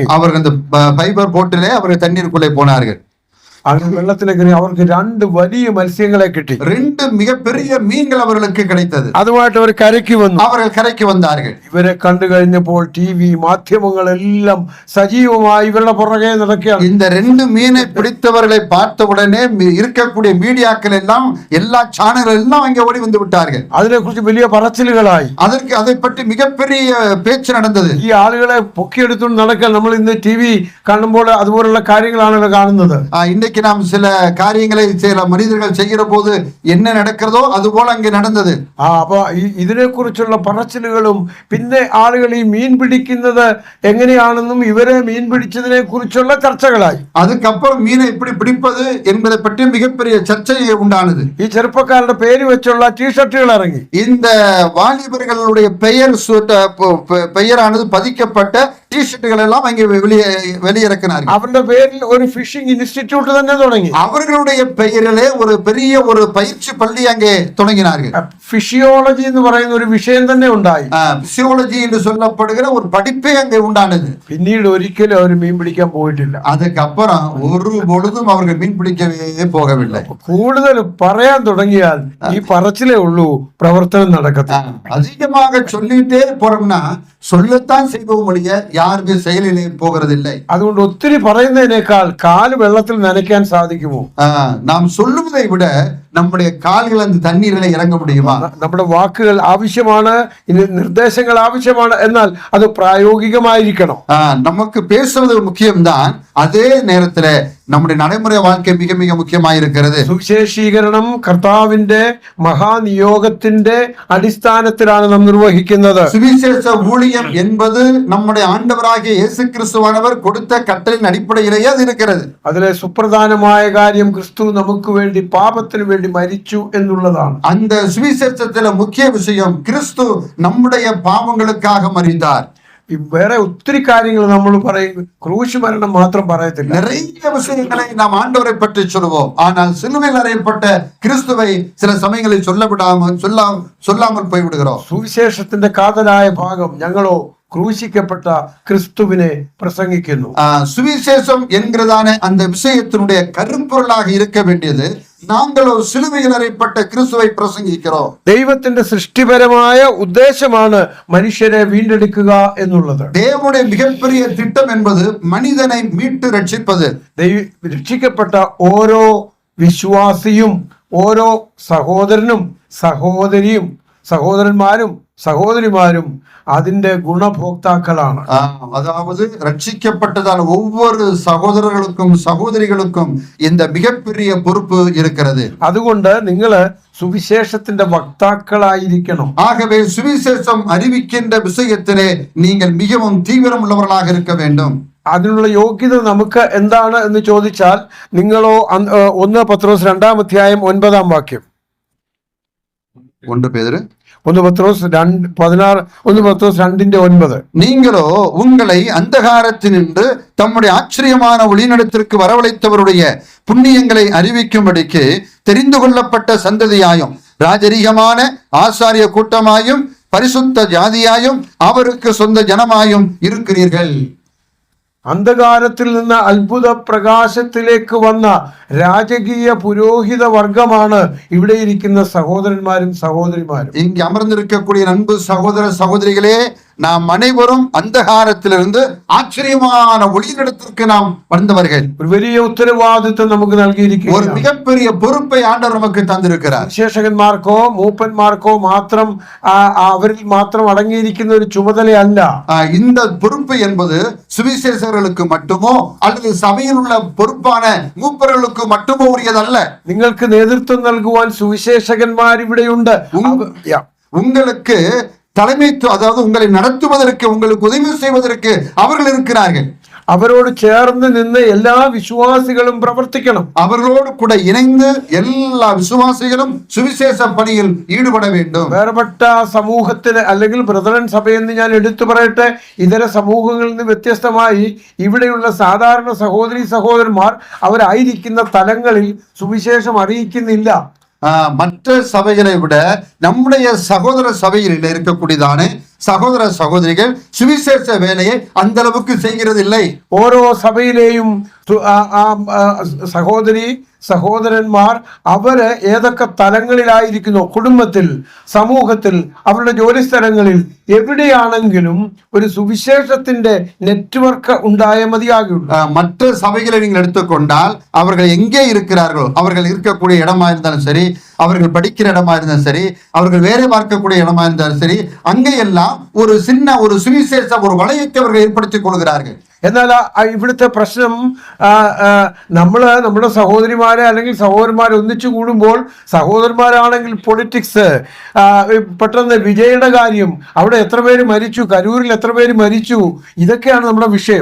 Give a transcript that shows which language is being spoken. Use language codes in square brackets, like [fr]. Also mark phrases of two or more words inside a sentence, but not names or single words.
[ta] அவர்கள் அந்த ஃபைபர் போட்டிலே அவர்கள் தண்ணீருக்குள்ளே போனார்கள். [ml] അങ്ങനെ വെള്ളത്തിലേക്ക് ഇറങ്ങി അവർക്ക് രണ്ട് വലിയ മത്സ്യങ്ങളെ കിട്ടി. [ta] ரெண்டு மிகப்பெரிய மீன்கள் அவர்களுக்கு கிடைத்தது. [ml] അതുമായിട്ട് അവർ കരയ്ക്ക് വന്നു. [ta] அவர்கள் കരയ്ക്ക് വந்தார்கள். [ml] ഇവരെ കണ്ടു കഴിഞ്ഞപ്പോൾ TV മാധ്യമങ്ങളെല്ലാം സജീവമായി ഇവരുടെ പുറകെ നടക്കുകയാണ്. [ta] இந்த ரெண்டு மீனை பிடித்தவர்களை பார்த்த உடனே இருக்கக்கூடிய மீடியாக்கள் எல்லாம், எல்லா சேனல்கள் எல்லாம் அங்கே ஓடி வந்து விட்டார்கள். [ml] അതിനെക്കുറിച്ച് വലിയ പറച്ചിലുകളായി. [ta] அதை பற்றி மிகப்பெரிய பேச்சு நடந்தது. [ml] ഈ ആളുകളെ പൊക്കിയെടുത്തുകൊണ്ട് നടക്കാൻ നമ്മൾ ഇന്ന് TV കാണുമ്പോൾ അതുപോലുള്ള കാര്യങ്ങളാണല്ലോ കാണുന്നത്. [ta] இன்னைக்கு நாம் சில காரியங்களை சில மனிதர்கள் செய்கிற போது என்ன நடக்கிறதோ அது போல அங்கே நடந்தது. [ml] അപ്പൊ ഇതിനെക്കുറിച്ചുള്ള പറച്ചിലുകളും പിന്നെ ആളുകൾ ഈ മീൻ പിടിക്കുന്നത് എങ്ങനെയാണെന്നും ഇവരെ മീൻ പിടിച്ചതിനെ കുറിച്ചുള്ള ചർച്ചകളായി. [ta] அதுக்கப்புறம் மீனை எப்படி பிடிப்பது என்பதை பற்றி மிகப்பெரிய சர்ச்சை உண்டானது. [ml] ഈ ചെറുപ്പക്കാരുടെ പേര് വെച്ചുള്ള ടീഷർട്ടുകൾ ഇറങ്ങി. [ta] இந்த வாலிபர்களுடைய பெயரானது பதிக்கப்பட்ட டீஷர்ட்டுகள் எல்லாம் அங்கே வெளியிறக்கினார்கள். [ml] അവരുടെ പേരിൽ ഒരു [en] fishing institute [ml] തന്നെ തുടങ്ങി. [ta] அவர்களுடைய பெயரிலே ஒரு பெரிய ஒரு பயிற்சி பள்ளி அங்கே தொடங்கினார்கள். [ml] ഫിഷിയോളജി എന്ന് പറയുന്ന ഒരു വിഷയം തന്നെ ഉണ്ടായി. [ta] பிசியோலஜி என்று சொல்லப்படுகிற ஒரு படிப்பே அங்கே உண்டானது. [ml] പിന്നീട് ഒരിക്കലും അവർ മീൻ പിടിക്കാൻ പോയിട്ടില്ല. [ta] அதுக்கப்புறம் ஒரு பொழுதும் அவர்கள் மீன் பிடிக்கவே போகவில்லை. [ml] കൂടുതൽ പറയാൻ തുടങ്ങിയാൽ ഈ പറച്ചിലേ ഉള്ളൂ, പ്രവർത്തനം നടക്കത്തില്ല. [ta] அதிகமாக சொல்லிட்டே போறோம்னா சொல்லத்தான் செய்வோம் ஒழிய யாருமே செயலிலே போகிறதில்லை. [ml] അതുകൊണ്ട് ഒത്തിരി പറയുന്നതിനേക്കാൾ കാല് വെള്ളത്തിൽ നനയ്ക്കാൻ സാധിക്കുമോ? [ta] நாம் சொல்லுவதை விட நம்முடைய கால்கள் அந்த தண்ணீரில் இறங்க முடியுமா? [ml] നമ്മുടെ വാക്കുകൾ ആവശ്യമാണ്, നിർദ്ദേശങ്ങൾ ആവശ്യമാണ്, എന്നാൽ അത് പ്രായോഗികമായിരിക്കണം. [ta] நமக்கு பேசுவது முக்கியம்தான், அதே நேரத்துல நம்முடைய நடைமுறை வாழ்க்கை மிக மிக முக்கியமாயிருக்கிறது. [ml] സുവിശേഷീകരണം കർത്താവിന്റെ മഹാനിയോഗത്തിന്റെ അടിസ്ഥാനത്തിലാണ് നാം നിർവഹിക്കുന്നത്. [ta] சுவிசேஷ ஊழியம் என்பது நம்முடைய ஆண்டவராகிய இயேசு கிறிஸ்துவானவர் கொடுத்த கட்டளையின் அடிப்படையிலேயே அது இருக்கிறது. [ml] അതിലെ സുപ്രധാനമായ കാര്യം ക്രിസ്തു നമുക്ക് വേണ്ടി പാപത്തിന് വേണ്ടി മരിച്ചു എന്നുള്ളതാണ്. [ta] அந்த சுவிசேஷத்துல முக்கிய விஷயம், கிறிஸ்து நம்முடைய பாவங்களுக்காக மரித்தார். [ml] വേറെ ഒത്തിരി കാര്യങ്ങൾ നമ്മൾ പറയും, ക്രൂശ് മരണം മാത്രം പറയത്തില്ല. [ta] நிறைய விஷயங்களை நாம் ஆண்டவரை பற்றி சொல்லுவோம். ஆனால் சிலுவையில் அறையப்பட்ட கிறிஸ்துவை சில சமயங்களில் சொல்லாமல் போய்விடுகிறோம். [ml] സുവിശേഷത്തിന്റെ കാതലായ ഭാഗം ഞങ്ങളോ ക്രൂശിക്കപ്പെട്ട ക്രിസ്തുവിനെ പ്രസംഗിക്കുന്നു. [ta] சுவிசேஷம் என்கிறதான அந்த விஷயத்தினுடைய கருப்பொருளாக இருக்க வேண்டியது நாங்களோ சிலுவையில் அறையப்பட்ட கிறிஸ்துவை பிரசங்கிக்கிறோம். [ml] ദൈവത്തിന്റെ സൃഷ്ടിപരമായ ഉദ്ദേശമാണ് മനുഷ്യരെ വീണ്ടെടുക്കുക എന്നുള്ളത്. [ta] தேவனுடைய மிகப்பெரிய திட்டம் என்பது மனிதனை மீட்டு ரட்சிப்பது. [ml] രക്ഷിക്കപ്പെട്ട ഓരോ വിശ്വാസിയും ഓരോ സഹോദരനും സഹോദരിയും സഹോദരന്മാരും സഹോദരിമാരും അതിന്റെ ഗുണഭോക്താക്കളാണ്. [ta] அதாவது ரட்சிக்கப்பட்டதால் ஒவ்வொரு சகோதரர்களுக்கும் சகோதரிகளுக்கும் இந்த மிகப்பெரிய பொறுப்பு இருக்கிறது. [ml] അതുകൊണ്ട് നിങ്ങൾ സുവിശേഷത്തിന്റെ വക്താക്കളായിരിക്കണം. [ta] ஆகவே சுவிசேஷம் அறிவிக்கின்ற விஷயத்திலே நீங்கள் மிகவும் தீவிரம் உள்ளவர்களாக இருக்க வேண்டும். [ml] അതിനുള്ള യോഗ്യത നമുക്ക് എന്താണ് എന്ന് ചോദിച്ചാൽ, നിങ്ങളോ 1 പത്രോസ് 2-ാം അധ്യായം 9-ാം വാക്യം. [ta] 1 பேதுரு [ml] 1 പത്രോസ് 2:9. [ta] நீங்களோ உங்களை அந்தகாரத்தினின்று தம்முடைய ஆச்சரியமான ஒளிநடத்திற்கு வரவழைத்தவருடைய புண்ணியங்களை அறிவிக்கும்படிக்கு தெரிந்து கொள்ளப்பட்ட சந்ததியாயும் ராஜரீகமான ஆசாரிய கூட்டமாயும் பரிசுத்த ஜாதியாயும் அவருக்கு சொந்த ஜனமாயும் இருக்கிறீர்கள். [ml] അന്ധകാരത്തിൽ നിന്ന് അത്ഭുത പ്രകാശത്തിലേക്ക് വന്ന രാജകീയ പുരോഹിത വർഗമാണ് ഇവിടെ ഇരിക്കുന്ന സഹോദരന്മാരും സഹോദരിമാരും. [ta] இங்கு அமர்ந்திருக்கக்கூடிய அன்பு சகோதர சகோதரிகளே, நாம் அனைவரும் அந்தகாரத்திலிருந்து ஆச்சரியமான ஒளியிடத்திற்கு நாம் வந்தவர்கள். [ml] ഒരു വലിയ ഉത്തരവാദിത്വം നമുക്ക് നൽകിയിരിക്കുന്നു. [ta] ஒரு மிகப்பெரிய பொறுப்பை ஆண்டவர் நமக்கு தந்திருக்கிறார். [ml] വിശേഷകന്മാർക്കോ മൂപ്പന്മാർക്കോ മാത്രം അവരിൽ മാത്രം അടങ്ങിയിരിക്കുന്ന ഒരു ചുമതലയല്ല. [ta] இந்த பொறுப்பு என்பது சுவிசேஷர்களுக்கு மட்டுமோ அல்லது சபையில் உள்ள பொறுப்பான மூப்பர்களுக்கு மட்டுமோ உரியதல்ல. [ml] നിങ്ങൾക്ക് നേതൃത്വം നൽകുവാൻ സുവിശേഷകന്മാർ ഇവിടെയുണ്ട്. [ta] உங்களுக்கு தலைமைத்துவம், அதாவது உங்களை நடத்துவதற்கு உங்களுக்கு உதவி செய்வதற்கு அவர்கள் இருக்கிறார்கள். [ml] അവരോട് ചേർന്ന് നിന്ന് എല്ലാ വിശ്വാസികളും പ്രവർത്തിക്കണം. [ta] அவர்களோடு கூட இணைந்து எல்லா விசுவாசிகளும் சுவிசேஷ பணியில் ஈடுபட வேண்டும். [ml] വേർപെട്ട സമൂഹത്തിന് അല്ലെങ്കിൽ ബ്രദറൻ സഭയെന്ന് ഞാൻ എടുത്തു പറയട്ടെ, ഇതര സമൂഹങ്ങളിൽ നിന്ന് വ്യത്യസ്തമായി ഇവിടെയുള്ള സാധാരണ സഹോദരി സഹോദരന്മാർ അവരായിരിക്കുന്ന തലങ്ങളിൽ സുവിശേഷം അറിയിക്കുന്നില്ല. [ta] மற்ற சபைகளை விட நம்முடைய சகோதர சபையில் இருக்கக்கூடியதான சகோதர சகோதரிகள் சுவிசேஷ வேலையை அந்த அளவுக்கு செய்கிறது இல்லை. [ml] ഓരോ സഭയിലെയും സഹോദരി സഹോദരന്മാർ അവര് ഏതൊക്കെ തലങ്ങളിലായിരിക്കുന്നു, കുടുംബത്തിൽ, സമൂഹത്തിൽ, അവരുടെ ജോലി സ്ഥലങ്ങളിൽ, എവിടെയാണെങ്കിലും ഒരു സുവിശേഷത്തിന്റെ നെറ്റ്വർക്ക് ഉണ്ടായ മതിയാകുള്ളൂ. [ta] மற்ற சபைகளை நீங்கள் எடுத்துக்கொண்டால் அவர்கள் எங்கே இருக்கிறார்களோ, அவர்கள் இருக்கக்கூடிய இடமா இருந்தாலும் சரி, அவர்கள் படிக்கிற இடமா இருந்தாலும் சரி, அவர்கள் வேலை பார்க்கக்கூடிய இடமா இருந்தாலும் சரி, அங்கெல்லாம் ஒரு சின்ன ஒரு சுவிசேஷ ஒரு வளையத்தை அவர்கள் ஏற்படுத்திக் கொள்கிறார்கள். [ml] എന്നാൽ ഇവിടുത്തെ പ്രശ്നം നമ്മുടെ സഹോദരിമാരെ അല്ലെങ്കിൽ സഹോദരന്മാരെ ഒന്നിച്ചു കൂടുമ്പോൾ, സഹോദരന്മാരാണെങ്കിൽ പൊളിറ്റിക്സ്, പെട്ടെന്ന് വിജയുടെ കാര്യം, അവിടെ എത്ര പേര് മരിച്ചു, കരൂരിൽ എത്ര പേര് മരിച്ചു, ഇതൊക്കെയാണ് നമ്മുടെ വിഷയം.